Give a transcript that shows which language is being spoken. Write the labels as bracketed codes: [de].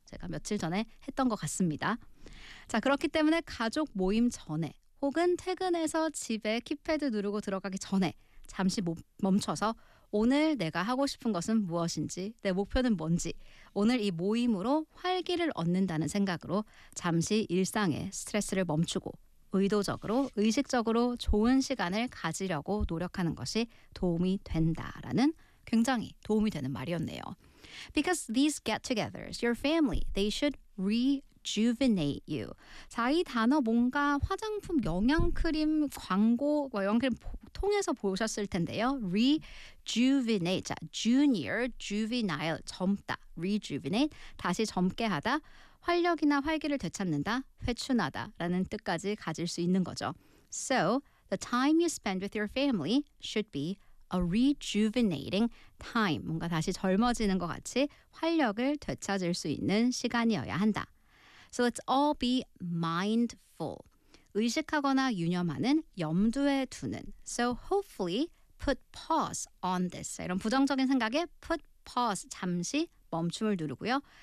[ko] 제가 며칠 전에 했던 것 같습니다. 자, 그렇기 때문에 가족 모임 전에 혹은 퇴근해서 집에 키패드 누르고 들어가기 전에 잠시 멈춰서 오늘 내가 하고 싶은 것은 무엇인지, 내 목표는 뭔지, 오늘 이 모임으로 활기를 얻는다는 생각으로 잠시 일상의 스트레스를 멈추고 의도적으로, 의식적으로 좋은 시간을 가지려고 노력하는 것이 도움이 된다라는 굉장히 도움이 되는 말이었네요. [en] Because these get-togethers, your family, they should rejuvenate you. [ko] 자, 이 단어 뭔가 화장품 영양크림 광고, 영양크림 통해서 보셨을 텐데요. Rejuvenate, 자, junior, juvenile, 젊다, rejuvenate, 다시 젊게 하다, 활력이나 활기를 되찾는다, 회춘하다 라는 뜻까지 가질 수 있는 거죠. [en] So, the time you spend with your family should be a rejuvenating time. [ko] 뭔가 다시 젊어지는 것 같이 활력을 되찾을 수 있는 시간이어야 한다. [en] So let's all be mindful. [ko] 의식하거나 유념하는, 염두에 두는. [en] So hopefully put pause on this. [ko] 이런 부정적인 생각에 [en] put pause, [ko] 잠시 멈춤을 누르고요.